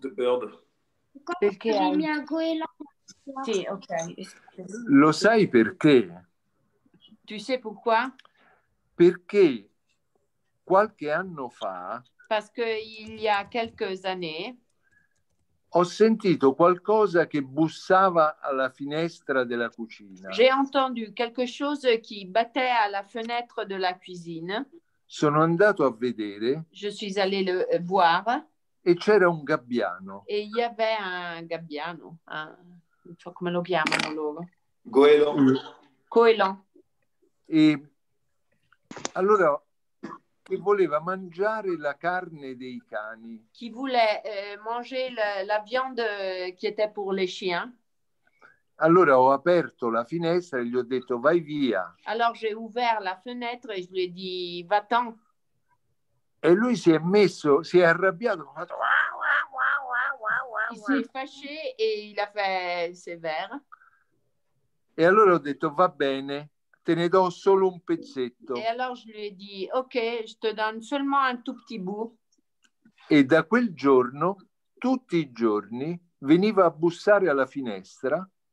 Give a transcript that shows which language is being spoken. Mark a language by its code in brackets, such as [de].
[en] the bird. [fr] Pourquoi [it] Perché [fr] vous avez [it] hai- [fr] mis un goéland? [it] Sì, ok. Lo sai perché? [fr] Tu sais pourquoi? [it] Perché qualche anno fa [fr] Parce qu'il y a quelques années, [it] ho sentito qualcosa che bussava alla finestra della cucina. [fr] j'ai entendu quelque chose qui battait à la fenêtre de la cuisine. [it] Sono andato a vedere [fr] Je suis allée le voir [it] e c'era un gabbiano. [fr] et il y avait un gabbiano, [it] non so come lo chiamano loro. [fr] Goéland. Goéland. [it] E allora che voleva mangiare la carne dei cani. [fr] Qui voulait manger la viande qui était pour les chiens. [it] Allora ho aperto la finestra e gli ho detto vai via. [fr] Alors j'ai ouvert la fenêtre et je lui ai dit va-t'en. [it] E lui si è arrabbiato. [fr] Il s'est fâché et il a fait sévère. [it] E allora ho detto va bene, te ne do solo un pezzetto. [fr] Et alors je lui ai dit ok, je te donne seulement un tout petit bout. [it] E da quel giorno, tutti i giorni, veniva a bussare alla finestra.